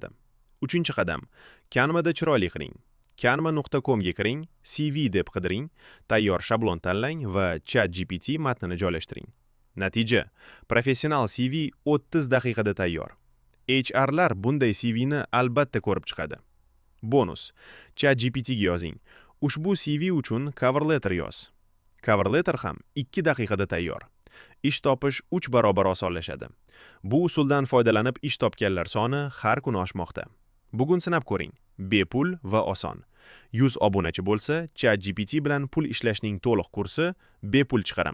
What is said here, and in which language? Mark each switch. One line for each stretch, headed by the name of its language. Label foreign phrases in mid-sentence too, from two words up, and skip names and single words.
Uzbek: Uchinchi qadam, Canva'da chiroyli qiling. canva.com ga kiring, CV deb qidiring, tayyor shablon tanlang va ChatGPT matnini joylashtiring. Natija, professional CV 30 daqiqada tayyor. HRlar bunday CVni albatta ko'rib chiqadi. Bonus, ChatGPT ga yozing. Ushbu CV uchun
English: cover letter
Uzbek: yoz.
English: Cover letter
Uzbek: ham 2 daqiqada tayyor. Ish topish 3 barobar osonlashadi. Bu usuldan foydalanib ish topganlar soni har kuni oshmoqda. Bugun sinab ko'ring. Bepul va oson. 100 obunachi bo'lsa, ChatGPT bilan pul ishlashning to'liq kursi bepul chiqaramiz.